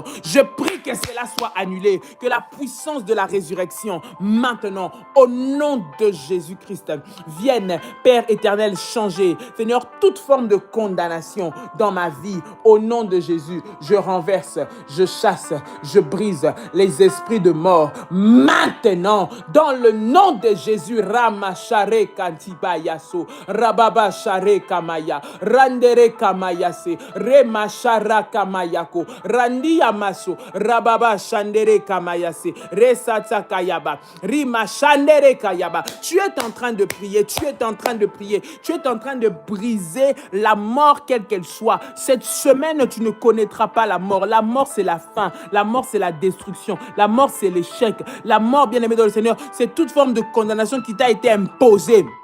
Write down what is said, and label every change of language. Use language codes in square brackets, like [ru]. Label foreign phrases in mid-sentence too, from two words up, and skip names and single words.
[fr] Je prie que cela soit annulé, que la puissance de la résurrection, maintenant, au nom de Jésus-Christ, vienne, Père éternel, changer, Seigneur, toute forme de condamnation dans ma vie, au nom de Jésus, je renverse, je chasse, je brise les esprits de mort, maintenant, dans le nom de Jésus. Rama share kantiba yaso, rababa share kamaya, randere kamayase, rema shara kamayako, randi yamaso, rababa shandere kamayase, resata kayaba, rima shandere kayaba. Tu es en train de prier, tu es en train de prier, tu es en train de briser la mort quelle qu'elle soit. Cette semaine, tu ne connaîtras pas la mort. La mort, c'est la fin. La mort, c'est la destruction. La mort, c'est l'échec. La mort, bien-aimé dans le Seigneur, c'est toute forme de condamnation qui t'a été imposée.